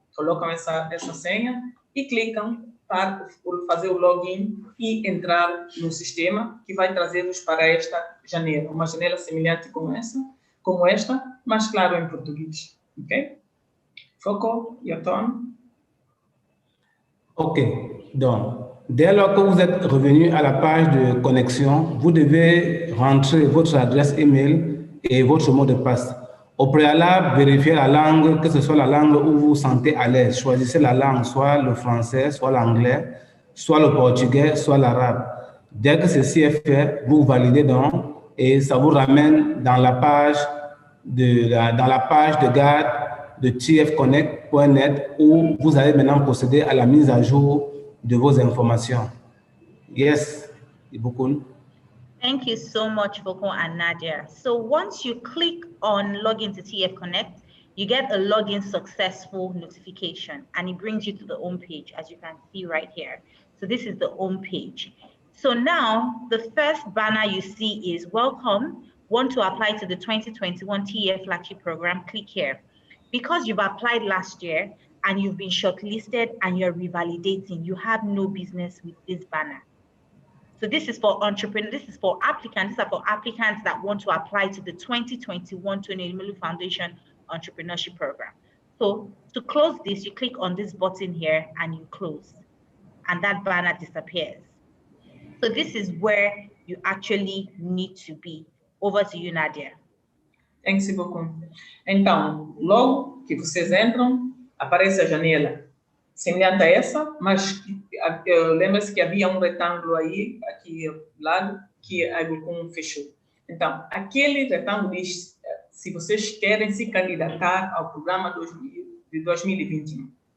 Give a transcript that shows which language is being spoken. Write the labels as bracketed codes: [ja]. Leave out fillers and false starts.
[pt] Colocam essa senha e clicam para fazer o login e entrar no sistema que vai trazê-los para esta janela, uma janela semelhante como esta, mas claro em português, ok? [en] Foco, your turn. [fr] Ok, donc dès lors que vous êtes revenu à la page de connexion, vous devez rentrer votre adresse email et votre mot de passe. Au préalable, vérifiez la langue, que ce soit la langue où vous vous sentez à l'aise. Choisissez la langue, soit le français, soit l'anglais, soit le portugais, soit l'arabe. Dès que ceci est fait, vous validez donc et ça vous ramène dans la page de garde de tfconnect.net où vous allez maintenant procéder à la mise à jour de vos informations. [en] Yes, Ibukun. Thank you so much, Foko and Nadia. So once you click on login to TF Connect, you get a login successful notification and it brings you to the home page, as you can see right here. So this is the home page. So now the first banner you see is welcome. want to apply to the 2021 TEF Flagship Program, click here. Because you've applied last year and you've been shortlisted and you're revalidating, you have no business with this banner. So this is for entrepreneurs, this is for applicants, these are for applicants that want to apply to the 2021 Tony Elumelu Foundation Entrepreneurship Program. So to close this, you click on this button here and you close, and that banner disappears. So this is where you actually need to be. Over to you, Nadia. Thanks, beaucoup. [pt] Então, logo que vocês entram, aparece a janela semelhante a essa, mas lembra-se que havia um retângulo aí, aqui ao lado, que a Ibucum fechou. Então, aquele retângulo diz se vocês querem se candidatar ao programa de 2021.